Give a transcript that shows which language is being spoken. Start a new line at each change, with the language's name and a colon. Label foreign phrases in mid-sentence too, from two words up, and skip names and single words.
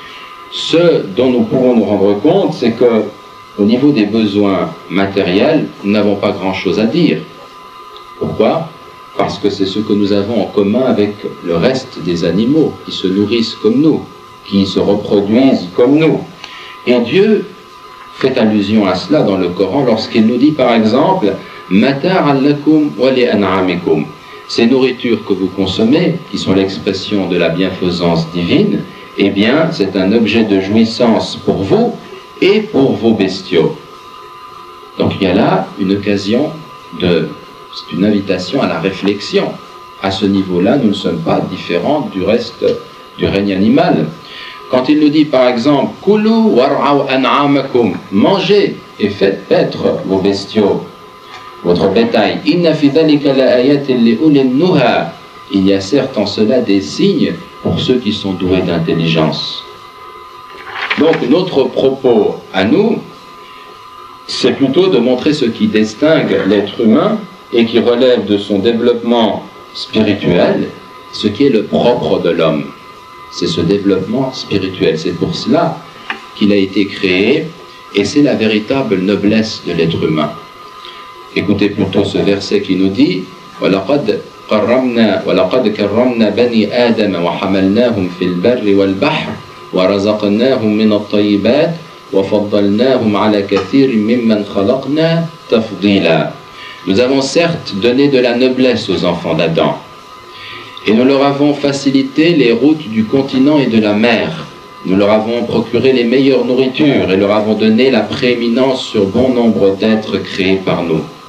French: Ce dont nous pouvons nous rendre compte, c'est que au niveau des besoins matériels, nous n'avons pas grand-chose à dire. Pourquoi? Parce que c'est ce que nous avons en commun avec le reste des animaux qui se nourrissent comme nous, qui se reproduisent comme nous. Et Dieu fait allusion à cela dans le Coran lorsqu'il nous dit par exemple «
Arabic: متاعا لكم ولأنعامكم
French: » Ces nourritures que vous consommez, qui sont l'expression de la bienfaisance divine, eh bien c'est un objet de jouissance pour vous et pour vos bestiaux. Donc il y a là une occasion c'est une invitation à la réflexion. À ce niveau-là, nous ne sommes pas différents du reste du règne animal. Quand il nous dit par exemple «
Arabic: كلوا وارعوا أنعامكم
French: » mangez et faites paître vos bestiaux, votre bétail. «
Arabic: إن في ذلك لآيات لأولي النهى
French: » Il y a certes en cela des signes pour ceux qui sont doués d'intelligence. Donc notre propos à nous, c'est plutôt de montrer ce qui distingue l'être humain et qui relève de son développement spirituel, ce qui est le propre de l'homme. C'est ce développement spirituel. C'est pour cela qu'il a été créé et c'est la véritable noblesse de l'être humain. Écoutez plutôt ce verset qui nous dit «
Arabic: وَلَقَدْ كَرَّمْنَا بَنِي آدَمَ وَحَمَلْنَاهُمْ فِي الْبَرِّ وَالْبَحْرِ وَرَزَقْنَاهُمْ مِنَ الطَّيِّبَاتِ وَفَضَّلْنَاهُمْ عَلَى كَثِيرٍ مِّمَّنْ خَلَقْنَا تَفْضِيلًا
French: » Nous avons certes donné de la noblesse aux enfants d'Adam et nous leur avons facilité les routes du continent et de la mer. Nous leur avons procuré les meilleures nourritures et leur avons donné la prééminence sur bon nombre d'êtres créés par nous.